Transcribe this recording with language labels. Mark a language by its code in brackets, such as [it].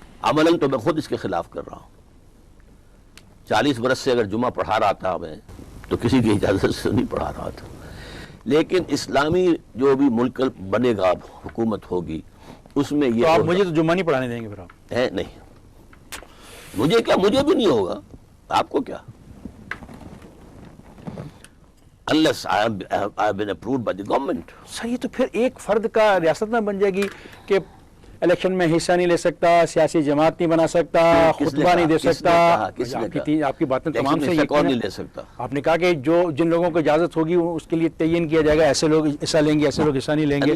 [ur] عملاً تو میں خود اس کے خلاف کر رہا ہوں. 40 برس سے اگر جمعہ پڑھا رہا تھا میں تو کسی کی اجازت سے نہیں پڑھا رہا تھا. لیکن اسلامی جو بھی ملک بنے گا, حکومت ہوگی, اس میں یہ تو آپ مجھے تو جمعہ نہیں پڑھانے دیں گے پھر آپ؟ نہیں, مجھے کیا, مجھے بھی نہیں ہوگا, آپ کو کیا. [en] Unless I have been approved by the government. [ur] سر یہ تو پھر ایک فرد کا ریاست میں بن جائے گی کہ الیکشن میں حصہ نہیں لے سکتا, سیاسی جماعت نہیں بنا سکتا, خطبہ نہیں دے سکتا. آپ کی باتیں تمام سے کون نہیں لے سکتا. آپ نے کہا کہ جن لوگوں کو اجازت ہوگی اس کے لیے تعین کیا جائے گا, ایسے لوگ حصہ لیں گے, ایسے لوگ حصہ نہیں لیں گے.